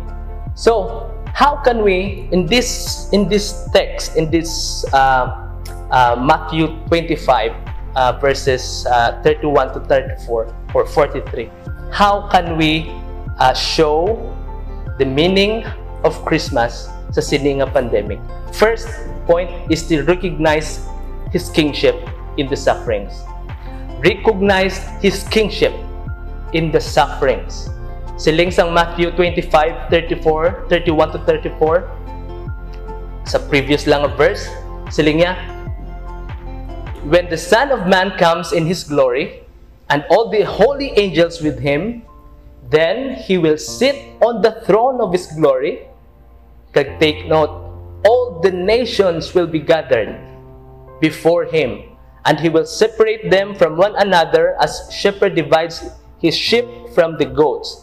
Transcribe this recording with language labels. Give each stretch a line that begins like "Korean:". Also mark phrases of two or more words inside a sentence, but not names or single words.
English: So, how can we, in this text, in this Matthew 25, verses 31 to 34 or 43, how can we show the meaning of Christmas
Hiligaynon: sa sininga
English: pandemic? First point is to recognize His kingship in the sufferings. Recognize His kingship in the sufferings.
Hiligaynon: Siling sang Matthew 25, 34, 31 to 34, sa previous lang a verse, siling niya,
English: when the Son of Man comes in His glory, and all the holy angels with Him, then He will sit on the throne of His glory. Kag take note, all the nations will be gathered before Him, and He will separate them from one another as shepherd divides his sheep from the goats.